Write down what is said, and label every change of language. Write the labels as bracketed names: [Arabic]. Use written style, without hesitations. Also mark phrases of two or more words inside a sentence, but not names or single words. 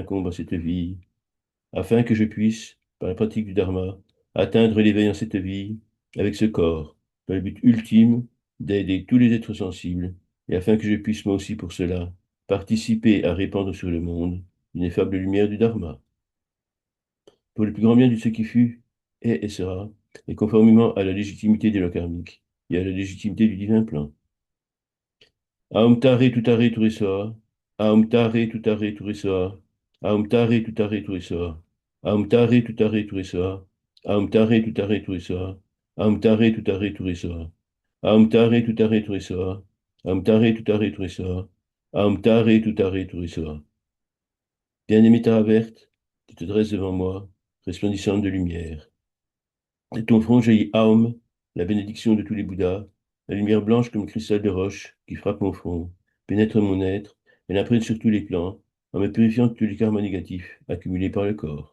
[French] m'incombe en cette vie, afin que je puisse, par la pratique du Dharma, atteindre l'éveil en cette vie avec ce corps, dans le but ultime d'aider tous les êtres sensibles, et afin que je puisse moi aussi pour cela participer à répandre sur le monde l'ineffable lumière du Dharma, pour le plus grand bien de ce qui fut, est et sera, et conformément à la légitimité des lois karmiques et à la légitimité du divin plan. [Sanskrit] Aum tare tutare turesoa. Aum tare tutare turesoa. Aum tare tutare turesoa. Aum tare tutare turesoa. Aum tare tutare turesoa. Aum tare tutare turesoa. Aum tare tutare turesoa. Aum tare tutare turesoa. Aum tare tutare turesoa. [French] Bien-aimé Taraverte, tu te dresses devant moi, resplendissante de lumière. De ton front jaillit Aum, la bénédiction de tous les Bouddhas, la lumière blanche comme cristal de roche qui frappe mon front, pénètre mon être et l'imprègne sur tous les plans, en me purifiant de tous les karmas négatifs accumulés par le corps.